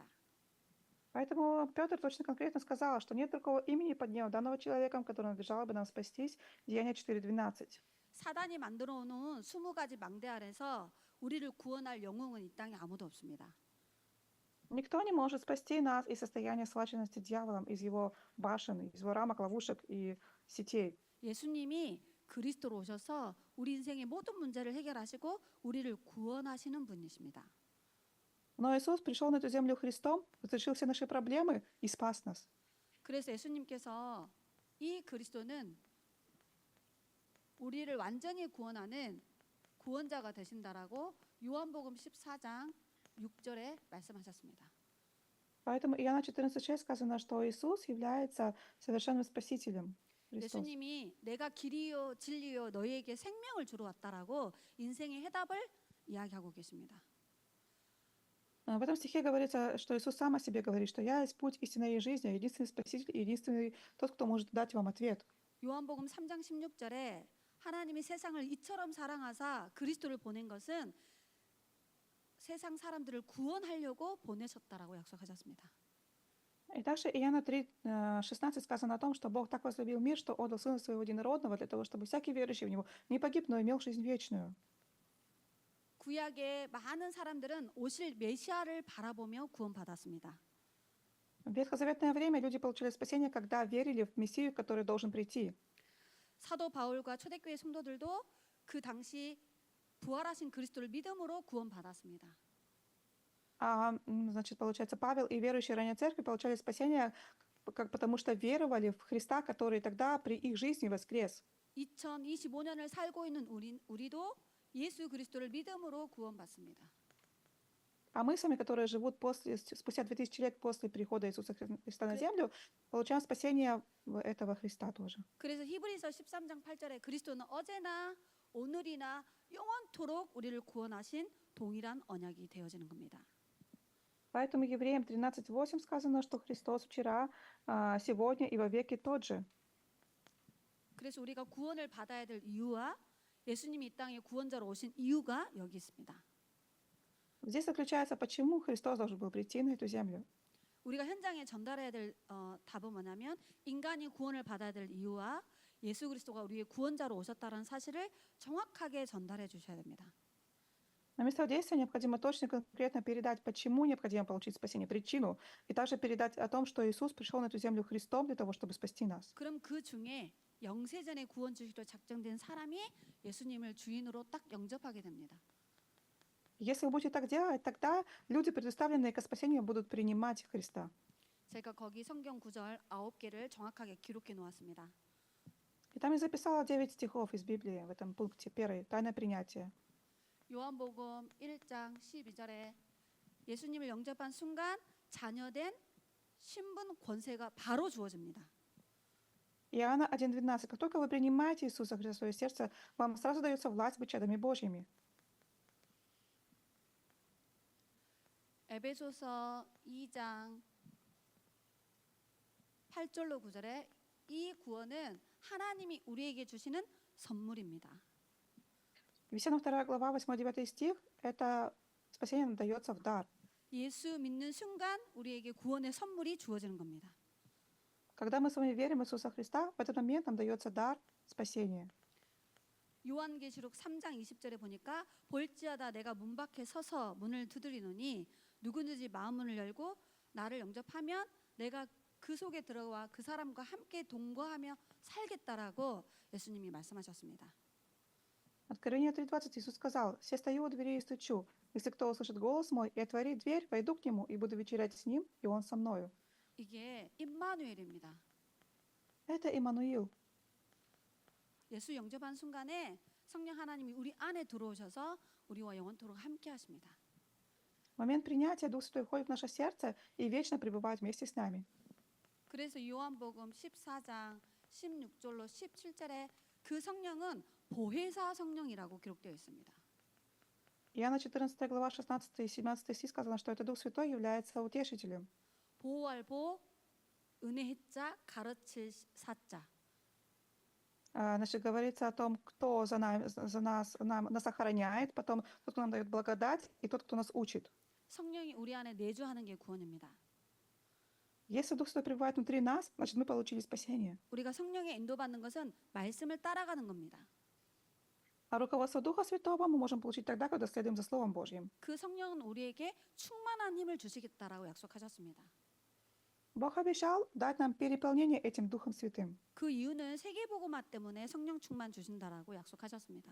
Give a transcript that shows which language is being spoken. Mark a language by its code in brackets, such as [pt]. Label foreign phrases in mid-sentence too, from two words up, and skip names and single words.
[ru] Поэтому Петр точно конкретно сказал, что нет другого имени под небом, данного человеком, которое надлежало бы нам спастись. Деяния 4:12. [ko] 사단이 만들어 놓은 20가지 망대 아래서 우리를 구원할 영웅은 이 땅에 아무도 없습니다. [ru] Никто не может спасти нас из состояния схваченности дьяволом, из его башен, из его рамок, ловушек и сетей. [ko] 예수님이 그리스도로 오셔서 우리 인생의 모든 문제를 해결하시고 우리를 구원하시는 분이십니다. [ru] Но Иисус пришел на эту землю Христом, разрешил все наши проблемы и спас нас. [ko] 그래서 예수님께서 이 그리스도는 우리를 완전히 구원하는 구원자가 되신다라고 요한복음 14장 6절에 말씀하셨습니다. [ru] Поэтому Иоанна 14:6 сказано, что Иисус является совершенным Спасителем. Христос. [ko] 예수님이 내가 길이요 진리요 너희에게 생명을 주러 왔다라고 인생의 해답을 이야기하고 계십니다. [ru] В этом стихе говорится, что Иисус сам о себе говорит, что «Я есть путь, истина и жизнь, я единственный Спаситель, и единственный тот, кто может дать вам ответ». [ko] 요한복음 3장 16절에 하나님이 세상을 이처럼 사랑하사 그리스도를 보낸 것은 세상 사람들을 구원하려고 보내셨다라고 약속하셨습니다. [ru] И также Иоанна 3:16 сказано о том, что Бог так возлюбил мир, что отдал Сына Своего Единородного, для того, чтобы всякий верующий в Него не погиб, но имел жизнь вечную. [ko] 구약의 많은 사람들은 오실 메시아를 바라보며 구원받았습니다. [ru] В ветхозаветное время люди получили спасение, когда верили в Мессию, который должен прийти. [ko] 사도 바울과 초대교회 성도들도 그 당시 부활하신 그리스도를 믿음으로 구원받았습니다. [ru] Значит, получается, Павел и верующие ранее церкви получали спасение, потому что веровали в Христа, который тогда при их жизни воскрес. [ko] 2025년을 살고 있는 우리도 예수 그리스도를 믿음으로 구원받습니다. [ru] А мы сами, которые живут спустя 2000 лет после прихода Иисуса Христа на землю, получаем спасение этого Христа тоже. [ko] 그래서 히브리서 13장 8절에 그리스도는 어제나 오늘이나 영원토록 우리를 구원하신 동일한 언약이 되어지는 겁니다. [ru] Поэтому Евреям 13:8 сказано, что Христос вчера, сегодня и во веки тот же. [ko] 그래서 우리가 구원을 받아야 될 이유와 예수님이 이 땅에 구원자로 오신 이유가 여기 있습니다. [ru] Здесь заключается, почему Христос должен был прийти на эту землю. [ko] 우리가 현장에 전달해야 될 답은 뭐냐면 인간이 구원을 받아야 될 이유와 예수 그리스도가 우리의 구원자로 오셨다는 사실을 정확하게 전달해 주셔야 됩니다. [ru] На место действия необходимо точно и конкретно передать, почему необходимо получить спасение, причину, и также передать о том, что Иисус пришел на эту землю Христом для того, чтобы спасти нас. [ko] 그럼 그 중에 영세전에 구원 주시기로 작정된 사람이 예수님을 주인으로 딱 영접하게 됩니다. [ru] Если вы будете так делать, тогда люди, предоставленные к спасению, будут принимать Христа. [ko] 제가 거기 성경 구절 9개를 정확하게 기록해 놓았습니다. [ru] И там я записала 9 стихов из Библии в этом пункте. Первый — тайное принятие. [ko] 요한복음 1장 12절에 예수님을 영접한 순간 자녀된 신분 권세가 바로 주어집니다. [ru] Иоанна 1:12. Как только вы принимаете Иисуса Христа в свое сердце, вам сразу дается власть быть чадами Божьими. [ko] 에베소서 2장 8절로 9절에 이 구원은 하나님이 우리에게 주시는 선물입니다. [ru] Ефесянам 2 глава, 8-9 стих — это спасение нам дается в дар. [ko] 예수 믿는 순간 우리에게 구원의 선물이 주어지는 겁니다. [ru] Когда мы с вами верим в Иисуса Христа, в этот момент нам дается дар спасения. [ko] 요한계시록 3장 20절에 보니까 볼지어다 내가 문 밖에 서서 문을 두드리노니 누구든지 마음문을 열고 나를 영접하면 내가 그 속에 들어와 그 사람과 함께 동거하며 살겠다라고 예수님이 말씀하셨습니다. [ru] Откровение 3:20 Иисус сказал: «Се стою у двери и стучу. Если кто услышит голос мой и отворит дверь, войду к нему и буду вечерять с ним, и он со мною». [ko] 이게 임마누엘입니다. [ru] Это Иммануил. [ko] 예수 영접한 순간에 성령 하나님이 우리 안에 들어오셔서 우리와 영원토록 함께 하십니다. [ru] В момент принятия Дух Святой входит в наше сердце и вечно пребывает вместе с нами. [ko] 그래서 요한복음 14장 16절로 17절에 그 성령은 보혜사 성령이라고 기록되어 있습니다. [ru] Иоанна 14 глава 16 и 17 стих сказано, что это Дух Святой является утешителем. [ko] 보호할 보, 은혜자, 가르칠 사자. [ru] Значит, говорится о том, кто нас охраняет, потом тот, кто нам дает благодать, и тот, кто нас учит. [ko] 성령이 우리 안에 내주하는 게 구원입니다. [ru] Если Дух Святой пребывает внутри нас, значит, мы получили спасение. [ko] 우리가 성령의 인도받는 것은 말씀을 따라가는 겁니다. [ru] А руководство Духа Святого мы можем получить тогда, когда следуем за Словом Божьим. [ko] 그 성령은 우리에게 충만한 힘을 주시겠다라고 약속하셨습니다. [ru] Бог обещал дать нам переполнение этим Духом Святым. [ko] 그 이유는 세계복음화 때문에 성령 충만 주신다라고 약속하셨습니다.